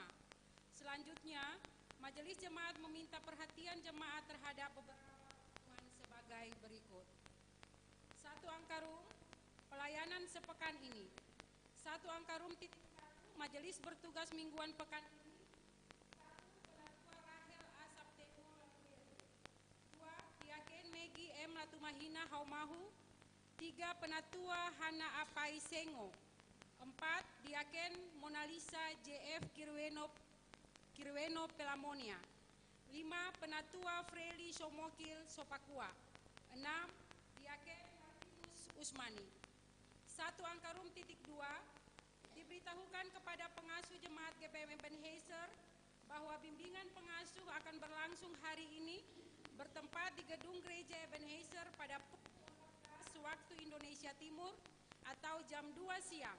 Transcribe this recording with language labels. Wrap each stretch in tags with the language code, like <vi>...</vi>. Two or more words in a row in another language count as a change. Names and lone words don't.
<id>Selanjutnya, Majelis Jemaat meminta perhatian jemaat terhadap beberapa kebutuhan sebagai berikut. 1 Angkarum, pelayanan sepekan ini. 1 Angkarum titik 1, Majelis bertugas mingguan pekan ini. 1. Penatua Rahel Asap Temo Latumeri. 2. Diaken Megi M Latumahina Haumahu. 3. Penatua Hana Apai Sengo. 4. Diaken Monalisa JF Kirweno Pelamonia. 5. Penatua Freli Somokil Sopakua. 6. Diaken Martinus Usmani. 1 Angkarum titik 2, diberitahukan kepada pengasuh jemaat GPM Ebenezer bahwa bimbingan pengasuh akan berlangsung hari ini bertempat di gedung gereja Ebenezer pada pukul 14 waktu Indonesia Timur atau jam 2 siang.</id>